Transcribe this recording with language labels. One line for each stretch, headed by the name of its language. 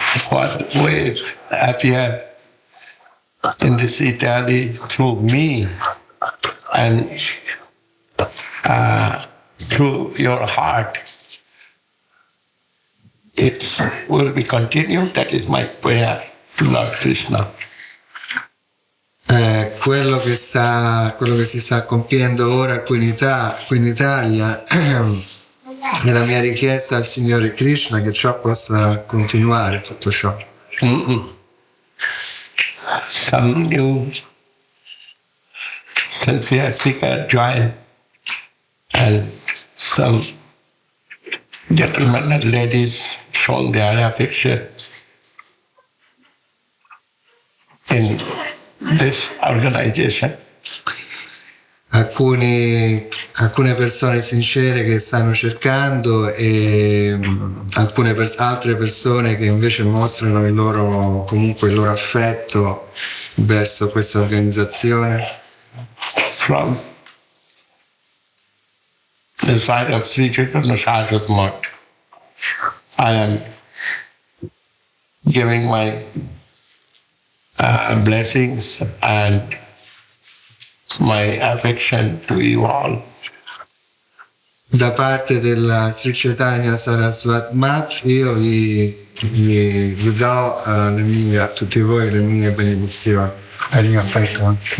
English: What wave appear in this Italy through me and through your heart, it will be continued. That is my prayer to Lord Krishna.
Italian: Quello che si sta compiendo ora qui in Italia è la mia richiesta al Signore Krishna che ciò possa continuare, tutto ciò.
English: Some new sincere seeker join, and some gentlemen and ladies show their affection in this organization.
Italian: Alcune persone sincere che stanno cercando e altre persone che invece mostrano il loro affetto verso questa organizzazione.
English: From the side of Sri Chaitanya Saraswati Math, I am giving my blessings and my affection to you all.
Italian: Da parte della Sri Chaitanya Saraswati Math io vi do a tutti voi le mie benedizioni e il mio affetto.